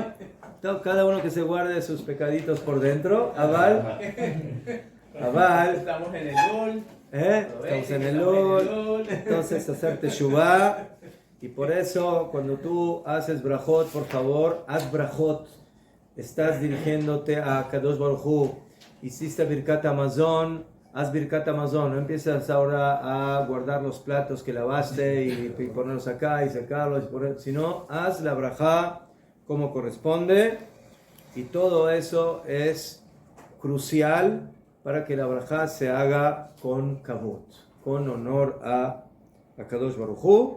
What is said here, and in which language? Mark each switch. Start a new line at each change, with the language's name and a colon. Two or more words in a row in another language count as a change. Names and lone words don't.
Spanish: Entonces, cada uno que se guarde sus pecaditos por dentro. Aval. Estamos en el gol. Estamos en el LOL. Entonces hacer teshuvá. Y por eso cuando tú haces brajot, por favor, haz brajot. Estás dirigiéndote a Kadosh Baruj Hu. Hiciste
Hebrew: ברכת המזון,
Spanish: haz
Hebrew: ברכת המזון.
Spanish: No empiezas ahora a guardar los platos que lavaste y ponerlos acá y sacarlos, sino haz la brajá como corresponde. Y todo eso es crucial para que la brajá se haga con kavod, con honor a Kadosh Baruj Hu.